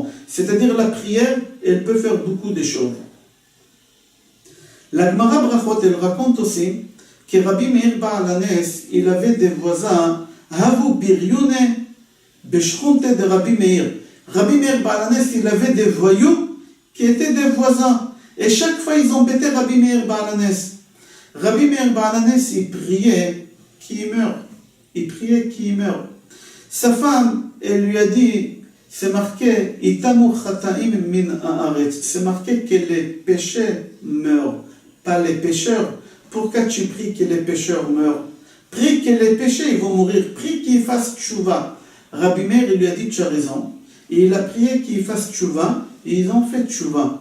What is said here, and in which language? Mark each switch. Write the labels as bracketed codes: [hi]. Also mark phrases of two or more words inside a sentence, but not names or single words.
[fr] C'est-à-dire la prière, elle peut faire beaucoup de choses. La Gemara Brachot, elle raconte aussi que Rabbi Meir Baal Hanes, il avait des voisins, [arc] הוו בריוני בשכונתיה [fr] de Rabbi Meir. Rabbi Meir Baal Hanes, il avait des voyous qui étaient des voisins. Et chaque fois, ils embêtaient Rabbi Meir Baal Hanes. Rabbi Meir Baal Hanes, il priait qu'il meure. Il priait qu'il meure. Sa femme, elle lui a dit, c'est marqué, [he] יתמו חטאים מן הארץ. [fr] C'est marqué que les péchés meurent, pas les pécheurs. Pourquoi tu pries que les pécheurs meurent? Prie que les péchés ils vont mourir. Prie qu'ils fassent tchouva. Rabbi Meir, il lui a dit, tu as raison. Et il a prié qu'ils fassent tchouva. Et ils ont fait tchouva.